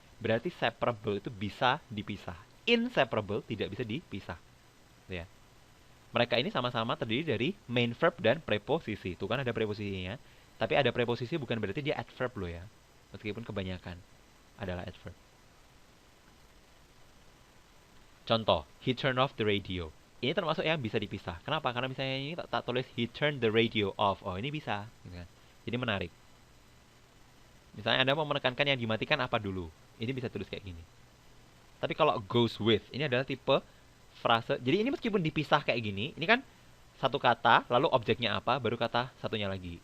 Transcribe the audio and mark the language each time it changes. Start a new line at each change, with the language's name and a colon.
Indonesian: Berarti separable itu bisa dipisah. Inseparable tidak bisa dipisah. Ya. Mereka ini sama-sama terdiri dari main verb dan preposisi. Itu kan ada preposisinya. Tapi ada preposisi bukan berarti dia adverb loh ya. Meskipun kebanyakan adalah adverb. Contoh,
English: he turned off the radio.
Indonesian: Ini termasuk yang bisa dipisah. Kenapa? Karena misalnya ini tak tulis
English: he turned the radio off.
Indonesian: Oh, ini bisa. Gitu kan. Jadi menarik. Misalnya Anda mau menekankan yang dimatikan apa dulu. Ini bisa tulis kayak gini. Tapi kalau goes with, ini adalah tipe frase. Jadi ini meskipun dipisah kayak gini, ini kan satu kata, lalu objeknya apa, baru kata satunya lagi.